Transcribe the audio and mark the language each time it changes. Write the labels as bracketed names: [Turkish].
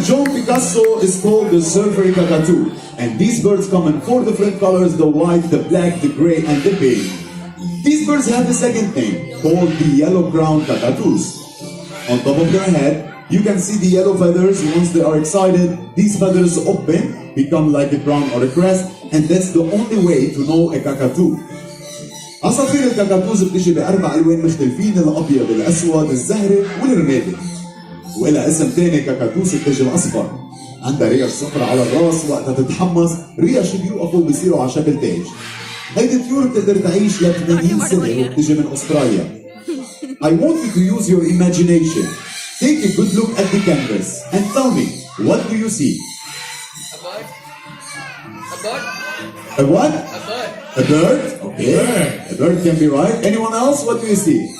[English] John Picasso is called the silvery cockatoo. And these birds come in 4 different colors, the white, the black, the gray, and the pink. These birds have a second name, called the yellow-crowned cockatoos. On top of their head, you can see the yellow feathers. Once they are excited, these feathers open, become like a crown or a crest, and that's the only way to know a cockatoo. [Arabic] عصافير الكاكاتوز بتجي ب4 ألوان مختلفين، الأبيض، الأسود، الزهري، والرمادي. وإلها اسم تاني كاكاتوس بتجي الأصفر. عندها ريش صفرة على الراس، وقتها تتحمص ريش بيوقفوا بيصيروا على شكل تاج. هيدي الطيور بتقدر تعيش ل 80 سنة وبتجي من أستراليا. [English] I want you to use your imagination. Take a good look at the canvas and tell me, what do you see? A bird. A bird. A what? A bird. A bird? Okay. A bird can be right. Anyone else? What do you see?